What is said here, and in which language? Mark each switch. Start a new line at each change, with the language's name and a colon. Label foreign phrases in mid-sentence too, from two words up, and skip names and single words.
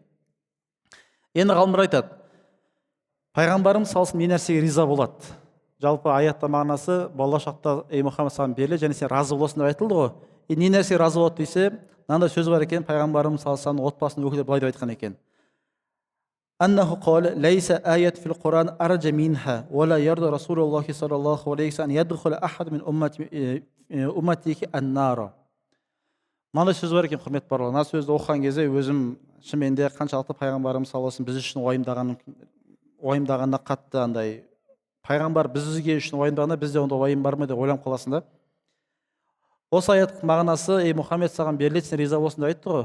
Kazakh: Енді ғалымдар айтады, пайғамбарымыз салсын не нәрсеге риза болады. жалпы аятта мағынасы болашақта Мұхаммед саған беріледі және сен разы боласың деп айтылды ғой. Не нәрсе разы болады десе, мынандай сөз бар екен, пайғамбарымыз
Arabic: صلى الله عليه
Kazakh: отбасының өкілдері былай деп айтқан екен.
Arabic: أنه قال ليس آية في القرآن أرجى منها ولا يرضى رسول الله صلى الله عليه وسلم أن يدخل أحد من أمتك النار.
Kazakh: Мынандай сөз бар екен, құрметті барлар. Мына сөзді оқыған кезде өзім шынымен де қаншалықты пайғамбарымыз
Arabic: صلى الله عليه
Kazakh: біз үшін уайымдағанда қатты андай, пайғамбар бізге үшін уайымдағанда бізде онда уайым бар ма деп ойланып қаласың да. Осы аяттың мағынасы, ей Мұхаммед, саған беріледі, сен риза болсын деп айтты ғой.